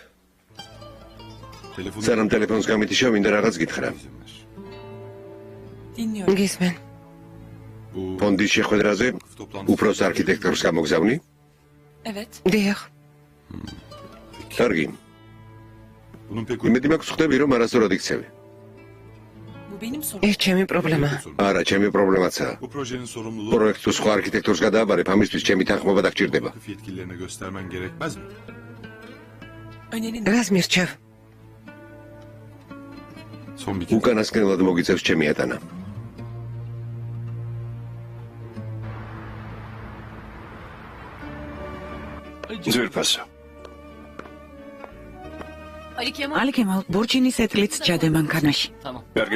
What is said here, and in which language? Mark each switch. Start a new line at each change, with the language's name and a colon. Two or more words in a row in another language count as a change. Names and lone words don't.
Georgian: სანამ ტელეფონს გამითიშა, მინდა რაღაც გითხრა.
Turkish: Dinliyorum.
Georgian: გისმენ. ფონდის შეხვედრაზე უფროს არქიტექტორს გამოგზავნი?
Turkish: Evet.
Georgian: დიახ. კარგი. იმედი მაქვს ხვდები, რომ არასდროდ იქცევი.
Turkish: Bu benim sorum.
Georgian: ეს ჩემი პრობლემაა. არა, ჩემი პრობლემაცაა.
Turkish: Bu projenin sorumluluğu
Georgian: პროექტს სხვა არქიტექტორს გადააბარებ, amისთვის ჩემი თანხმობა დაგჭირდება.
Turkish: yetkililerine göstermen gerekmez mi? Önerin
Georgian: რას მირჩევ?
Turkish: Son bir kez.
Georgian: უკანასკნელად მოგიწევს ჩემი ატანა. ძვირფასო. ალი კემალ ბურჩინის ეთლიც ჩადე მანქანაში. კარგი.